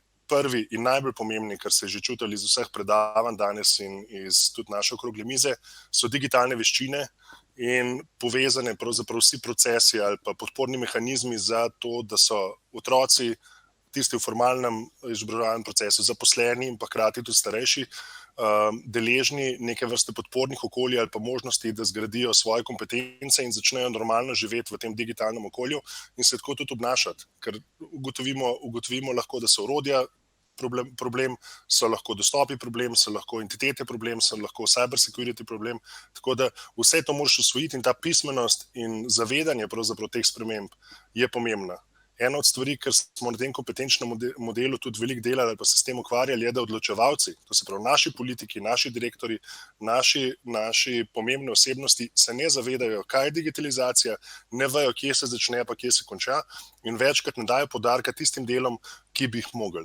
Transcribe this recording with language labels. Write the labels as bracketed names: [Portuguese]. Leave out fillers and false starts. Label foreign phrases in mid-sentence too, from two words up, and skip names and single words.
[Slovenian] Prvi in najbolj pomembni, kar se je že čutili iz vseh predavanj danes in iz tudi naše okrogle mize, so digitalne veščine in povezane pravzaprav vsi procesi ali pa podporni mehanizmi za to, da so otroci, tisti v formalnem izobraževalnem procesu, zaposleni in pa hkrati tudi starejši, deležni neke vrste podpornih okolij ali pa možnosti, da zgradijo svoje kompetence in začnejo normalno živeti v tem digitalnem okolju in se tako tudi obnašati. Ker ugotovimo lahko, da so orodja problem, so lahko dostopi problem, so lahko entitete problem, so lahko [English] cyber security [Slovenian] problem. Tako da vse to moraš usvojiti in ta pismenost in zavedanje pravzaprav teh sprememb je pomembna. Ena od stvari, ker smo na tem kompetenčnem modelu tudi veliko delali ali pa se s tem ukvarjali, je, da odločevalci, to se pravi naši politiki, naši direktori, naši pomembne osebnosti se ne zavedajo, kaj je digitalizacija, ne vejo, kje se začne pa kje se konča in večkrat ne dajo poudarka tistim delom, ki bi jih mogli.